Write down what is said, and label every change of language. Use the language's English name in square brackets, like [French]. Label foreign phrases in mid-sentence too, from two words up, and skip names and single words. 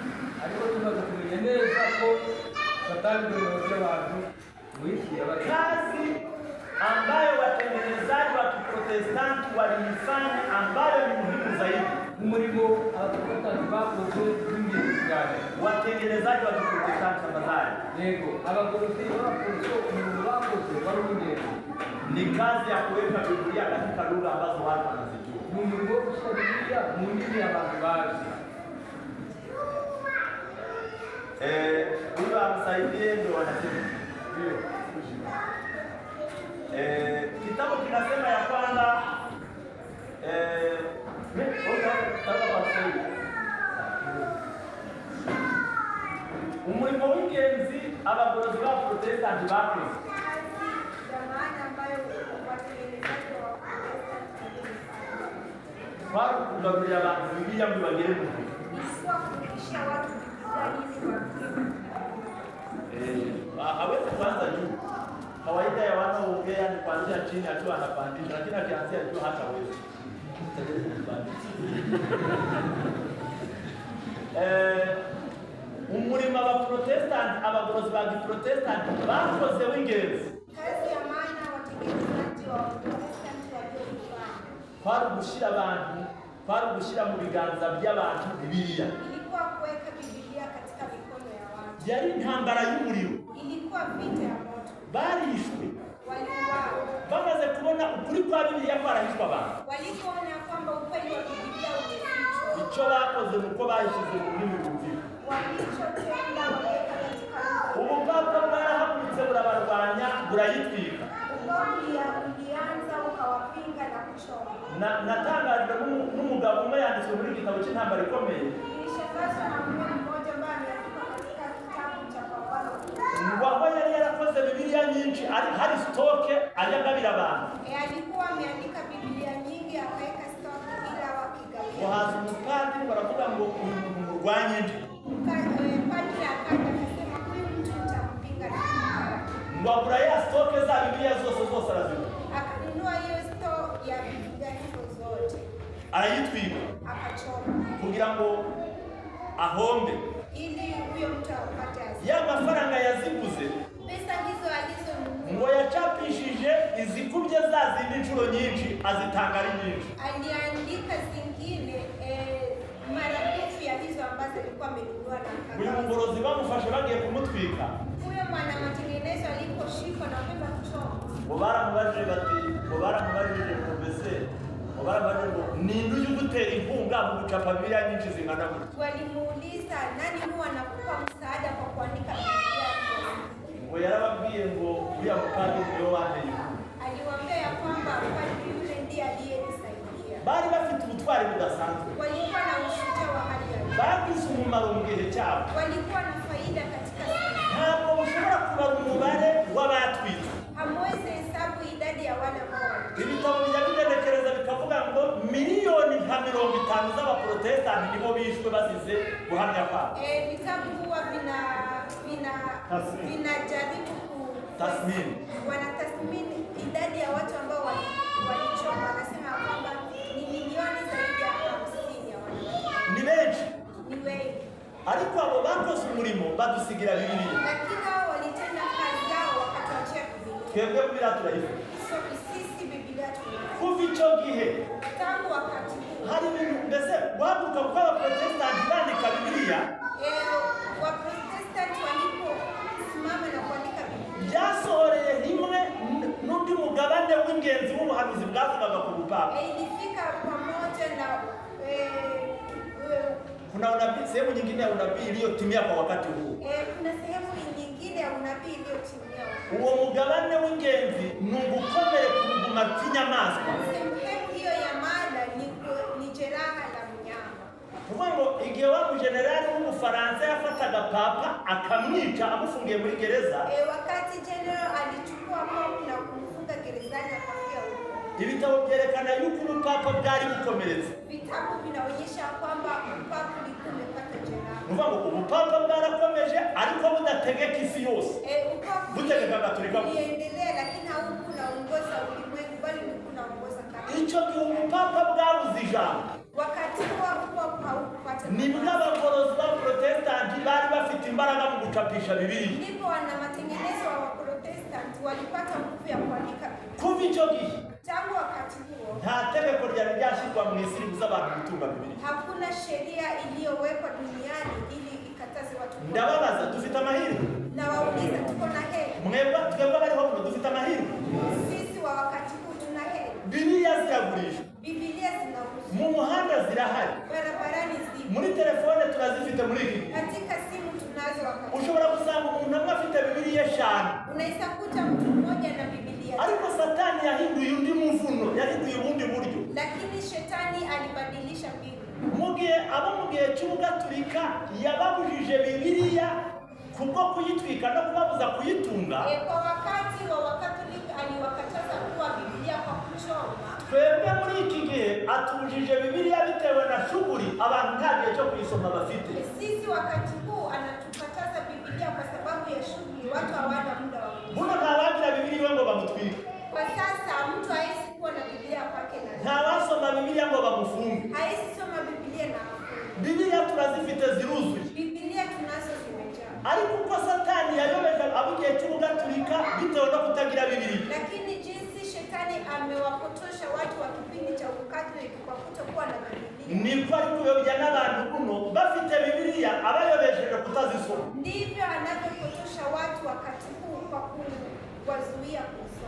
[Swahili] Kazi ambayo watengenezaji wa Kiprotestanti waliifanya, ambayo ni muhimu zaidi, watengenezaji wa Kiprotestanti tafadhali, ni kazi ya kuweka Biblia katika lugha ambazo watu wanazijua. Huyo amsaidie, ndio wanasema. Kitabu kinasema ya kwamba [Kinyarwanda] umurimo w'ingenzi abagorozi ba Protestanti bakoze, kwari kugaburira abantu Biblia ngo bagere mu gihe. [Swahili] Hawezi kuanza juu. Kawaida ya wanaoongea ni kuanzia chini akiwa anapandisha, lakini akianzia juu hata wewe. [Kinyarwanda] Umurimo wa Protestant, abagorozi ba Protestant bakoze w'ingenzi. [Swahili] Kazi ya maana watengenezaji wa Protestant waliofanya [Kinyarwanda] kwari gushyira mu biganza by'abantu Biblia. [Swahili] Ilikuwa kuweka Biblia katika mikono ya watu. [Kinyarwanda] Yari intambara y'umuriro. [Swahili] Ilikuwa vita ya moto. [Kinyarwanda] Barishwe. [Swahili] Waliuawa. [Kinyarwanda] Bamaze kubona ukuri kwa Biblia kwarahishwa abantu. [Swahili] Walipoona kwamba ukweli wa Biblia umefichwa. [Kinyarwanda] Icyo bakoze nuko bayishyize mu rurimi rwumvikana. [Swahili] Walichotenda waweka katika lugha. [Kinyarwanda] Ubupapa bwarahagurutse burabarwanya, burayitwika. [Swahili] Ulianza ukawapinga na kuchoma. [Kinyarwanda] Natangajwe n'umugabo umwe yanditswe muri gitabo cy'intambara ikomeye. [Swahili] Nilishangazwa na mume mmoja ambaye ameandika katika kitabu cha Paulo. [Kinyarwanda] Ngo yari yarakoze Biblia nyinshi, hari stoke ajagabira abantu. [Swahili] Alikuwa ameandika Biblia nyingi akaweka stock ila wakigawia. [Kinyarwanda] Wahaza umupadiri baravuga ngo uyu muntu murwanye nde. [Swahili] Padri akaja akasema huyu mtu nitampinga na [Kinyarwanda] Ngwagura ya stock za Biblia zose arazibura. [Swahili] akanunua hiyo stock ya Biblia hizo zote. [Kinyarwanda] Arayitwika. [Swahili] Akachoma. [Kinyarwanda] Kugira ngo ahombe. [Swahili] Ili huyo mtu apate hasara. [Kinyarwanda] Ya mafaranga yaziguze. [Swahili] Pesa hizo alizonunua. [Kinyarwanda] Ngo yachapishije izikubye za zindi nshuro nyinshi azitanga ari nyinshi. [Swahili] Aliandika zingine maradufu ya hizo ambazo alikuwa amenunua na [Kinyarwanda] Uyu [Swahili] akagawa. [Kinyarwanda] mugorozi bamufashe bagiye kumutwika. [Swahili] Huyo mwana matengenezo aliposhikwa na kwenda kuchoma. [Kinyarwanda] Ngo baramubajije bati, ngo baramubajije ngo mbese, ngo baramubajije ngo ninde uje gutera inkunga mu gucapa Bibiliya nyinshi zingana gutya. [Swahili] Walimuuliza nani huwa anakupa msaada kwa kuandika Biblia yako? [Kinyarwanda] Ngo yarababwiye ngo uriya mupadiri niwe wanteye inkunga. [Swahili] Aliwaambia ya kwamba padri yule ndiye aliyenisaidia. [Kinyarwanda] Bari bafite ubutwari budasanzwe. [Swahili] Walikuwa na ushujaa wa hali ya juu. [Kinyarwanda] Bagize umumaro mu gihe cyabo. [Swahili] Walikuwa na faida katika siku. [Kinyarwanda] Ntabwo ushobora kubara umubare w'abatwitse. [Swahili] Hamwezi hesabu idadi ya wale ambao [Kinyarwanda] Ibitabo bijya bigenekereza bikavuga ngo miliyoni nka 50 z'abaprotestanti nibo bishwe bazize guhamya kwabo. [Swahili] vitabu huwa vinajaribu Tathmini. wanatathmini idadi ya watu ambao walichoma. Wanasema kwamba ni milioni zaidi ya 50 ya watu. [Kinyarwanda] Ni benshi. [Swahili] Ni wengi. [Kinyarwanda] Ariko abo bakoze umurimo badusigira Bibiliya. [Swahili] Lakini hao walitenda kazi yao wakatuachia Biblia. [Kinyarwanda] Twebwe Bibiliya turayivuga. [Swahili] So sisi Biblia tunayo. [Kinyarwanda] Kuva icyo gihe [Swahili] Tangu wakati huo. [Kinyarwanda] hari ibintu mbese guhaguruka kw'abaprotestanti bandika Bibiliya [Swahili] Waprotestanti waliposimama na kuandika Biblia [Kinyarwanda] byasohoreye rimwe n'undi mugabane w'ingenzi w'ubuhanuzi bwavugaga ku bupapa. [Swahili] ilifika pamoja na Kuna unabii, sehemu nyingine ya unabii iliyotimia kwa wakati huu. kuna sehemu nyingine ya unabii iliyotimia. [Kinyarwanda] Uwo mugabane w'ingenzi ni ugukomere ku buguma bw'inyamaswa. [Swahili] Sehemu hiyo ya mada ni jeraha la mnyama. [Kinyarwanda] Kuvuga ngo igihe wa mujenerali w'Ubufaransa yafataga papa akamwica amufungiye muri gereza, [Swahili] Wakati general alichukua Pope na kumfunga gerezani akafia huko. [Kinyarwanda] ibitabo byerekana yuko ubupapa bwari bukomeretse. [Swahili] Vitabu vinaonyesha kwamba Papa ulikuwa umepata jeraha. [Kinyarwanda] Kuvuga ngo ubupapa bwarakomeje ariko budategeka isi yose. Butegeka Gatolika gusa. [Swahili] Uliendelea lakini haukuwa unaongoza ulimwengu bali ulikuwa unaongoza kanisa. [Kinyarwanda] Icyo gihe ubupapa bwabuze ijambo. [Swahili] Wakati huo haukupata. [Kinyarwanda] Nibwo abagorozi b'abaprotestanti bari bafite imbaraga mu gucapisha Bibiliya. [Swahili] Ndipo wana matengenezo wa Protestanti walipata nguvu ya kuandika Biblia. [Kinyarwanda] Kuva icyo gihe [Swahili] Tangu wakati huo [Kinyarwanda] nta tegeko ryari ryashyirwa mu isi ribuza abantu gutunga Bibiliya. [Swahili] hakuna sheria iliyowekwa duniani ili ikataze watu. [Kinyarwanda] Ndababaza, dufite amahirwe? [Swahili] Na wauliza tuko na heri. [Kinyarwanda] Twebwe bariho muno dufite amahirwe? [Swahili] Sisi wa wakati huu tuna heri. [Kinyarwanda] Bibiliya ziragurishwa. [Swahili] Biblia zinauzwa. [Kinyarwanda] Mu muhanda zirahari. [Swahili] Barabarani zipo. [Kinyarwanda] Muri telefone turazifite muri iki gihe. [Swahili] Katika simu tunazo wakati. [Kinyarwanda] Ushobora gusanga umuntu amwe afite Bibiliya 5. [Swahili] Unaweza kuta mtu mmoja na Biblia. [Kinyarwanda] Ariko Satani yahinduye undi muvuno, yahinduye ubundi buryo. [Swahili] Lakini shetani alibadilisha mbinu. [Kinyarwanda] Mu gihe cy'Ubugatulika yababujije Bibiliya kubwo kuyitwika no kubabuza kuyitunga. [Swahili] Kwa wakati wa Wakatolika aliwakataza kuwa Biblia kwa kuchoma. [Kinyarwanda] Twebwe muri iki gihe atubujije Bibiliya bitewe na shughuli abantu nta gihe cyo kuyisoma bafite. [Swahili] Sisi wakati huu anatukataza Biblia kwa sababu ya shughuli, watu hawana muda wa kusoma. [Kinyarwanda] Buno ntabagira Bibiliya ngo bamutwike. [Swahili] Kwa sasa mtu hawezi kuwa na Biblia kwake na [Kinyarwanda] Ntawasoma Bibiliya ngo bamufunge. [Swahili] hawezi soma Biblia na [Kinyarwanda] Bibiliya turazifite ziruzuye. [Swahili] Biblia tunazo zimejaa. [Kinyarwanda] Ariko uko Satani yayobeje abigiye cy'Ubugatulika bitewe no kutagira Bibiliya. [Swahili] Lakini jinsi shetani amewapotosha watu wa kipindi cha Ukatoliki kwa kutokuwa na Biblia. [Kinyarwanda] Niko ari kuyobya n'abantu buno bafite Bibiliya abayobesheje kutazisoma. [Swahili] Ndivyo anavyopotosha watu wakati huu kwa kuwazuia kusoma.